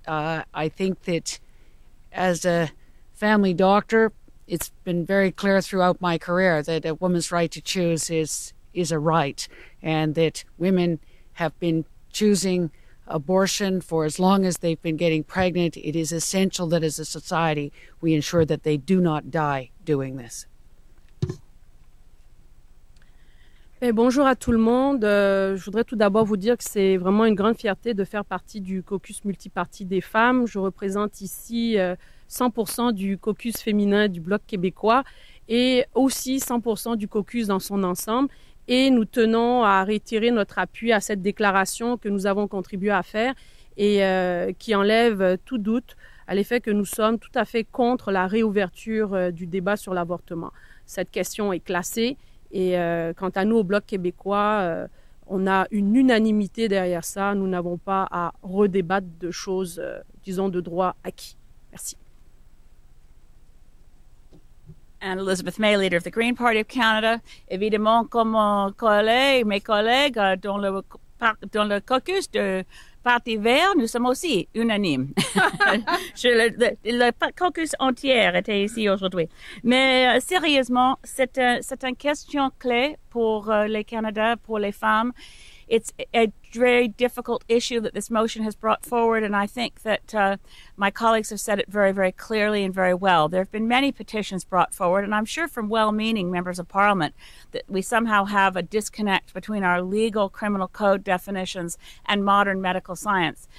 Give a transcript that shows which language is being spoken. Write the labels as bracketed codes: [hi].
[en] I think that as a family doctor, it's been very clear throughout my career that a woman's right to choose is a right, and that women have been choosing abortion for as long as they've been getting pregnant. It is essential that as a society we ensure that they do not die doing this. [fr] Bonjour à tout le monde. Je voudrais tout d'abord vous dire que c'est vraiment une grande fierté de faire partie du caucus multipartite des femmes. Je représente ici 100% du caucus féminin du Bloc québécois et aussi 100% du caucus dans son ensemble. Et nous tenons à réitérer notre appui à cette déclaration que nous avons contribué à faire et qui enlève tout doute à l'effet que nous sommes tout à fait contre la réouverture du débat sur l'avortement. Cette question est classée. Et quant à nous, au Bloc québécois, on a une unanimité derrière ça. Nous n'avons pas à redébattre de choses, disons, de droit acquis. Merci. [en] And Elizabeth May, leader of the Green Party of Canada. [fr] Évidemment, comme mes collègues dans le caucus de Parti vert, nous sommes aussi unanimes. le caucus entier était ici aujourd'hui. Mais sérieusement, c'est une question clé pour le Canada, pour les femmes. [en] It's a very difficult issue that this motion has brought forward, and I think that my colleagues have said it very, very clearly and very well. There have been many petitions brought forward, and I'm sure from well-meaning members of Parliament that we somehow have a disconnect between our legal criminal code definitions and modern medical science.